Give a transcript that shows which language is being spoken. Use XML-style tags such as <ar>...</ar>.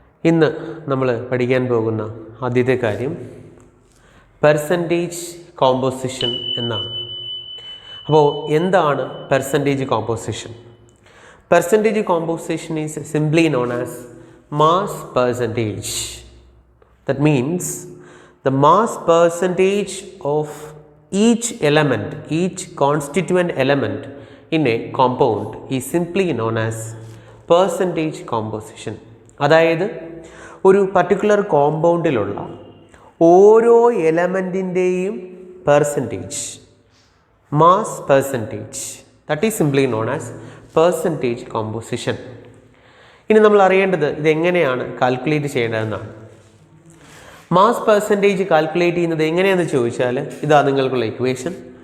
<ml>ഇന്ന് നമ്മൾ പഠിക്കാൻ പോകുന്ന ആദ്യത്തെ കാര്യം പെർസെൻറ്റേജ് കോമ്പോസിഷൻ എന്നാണ്. അപ്പോൾ എന്താണ് percentage composition? Percentage composition</ml> <en>Is simply known as mass percentage. That means the mass percentage of each element, each constituent element in a compound is simply known as percentage composition.</en> <ml>അതായത് ഒരു particular കോമ്പൗണ്ടിലുള്ള ഓരോ എലമെൻറ്റിൻ്റെയും percentage, mass percentage,</ml> <en>that is simply known as</en> <ml>percentage composition. ഇനി നമ്മൾ അറിയേണ്ടത് ഇതെങ്ങനെയാണ് calculate ചെയ്യേണ്ടതെന്നാണ്. Mass percentage calculate ചെയ്യുന്നത് എങ്ങനെയാണെന്ന് ചോദിച്ചാൽ ഇതാ നിങ്ങൾക്കുള്ള ഇക്വേഷൻ.</ml>